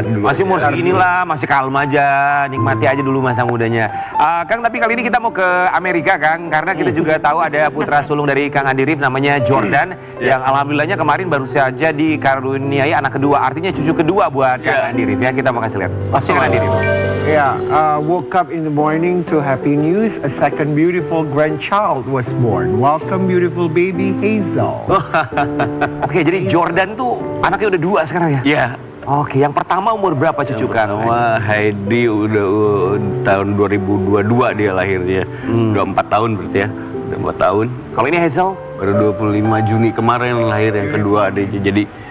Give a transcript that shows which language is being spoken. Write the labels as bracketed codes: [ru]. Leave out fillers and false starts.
[id] Masih umur seginilah, masih kalem aja, nikmati aja dulu masa mudanya. Kang, tapi kali ini kita mau ke Amerika, Kang, karena kita juga tahu ada putra sulung dari Kang Andi Rif namanya Jordan, yang alhamdulillahnya kemarin baru saja dikaruniai anak kedua, artinya cucu kedua buat Kang Andi Rif ya. Kita mau kasih lihat. Pasti Kang Andi Rif. [en] Yeah, woke up in the morning to happy news. A second beautiful grandchild was born. Welcome, beautiful baby Hazel. [id] Oke, jadi Jordan tuh anaknya udah 2 sekarang ya? Ya, Oke, yang pertama umur berapa cucu Kang? sama Heidi udah tahun 2022 dia lahirnya. Udah 4 tahun berarti ya. Udah 4 tahun. Kalau ini Hazel Baru 25 Juni kemarin lahir yang kedua adiknya. Jadi